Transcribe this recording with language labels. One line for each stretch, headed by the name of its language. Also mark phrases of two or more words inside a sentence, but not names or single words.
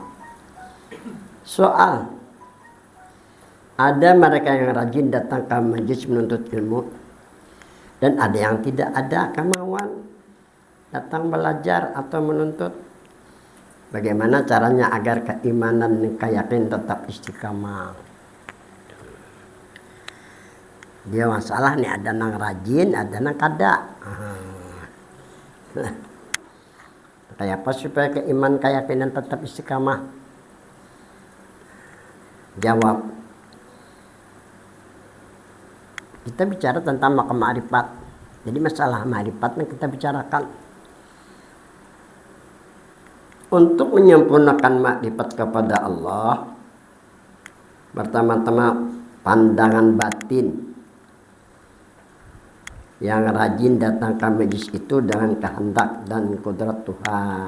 Indonesian: Soal ada mereka yang rajin datang ke majelis menuntut ilmu, dan ada yang tidak ada kemauan datang belajar atau menuntut. Bagaimana caranya agar keimanan dan keyakinan tetap istiqamah?
Banjar: Dia masalah nih, ada nang rajin, ada nang kada. Kayak apa supaya keimanan keyakinan tetap istiqamah?
Indonesian: Jawab. Kita bicara tentang makam ma'rifat. Jadi masalah ma'rifat yang kita bicarakan. Untuk menyempurnakan ma'rifat kepada Allah, pertama-tama pandangan batin yang rajin datang ke majelis itu dengan kehendak dan kodrat Tuhan.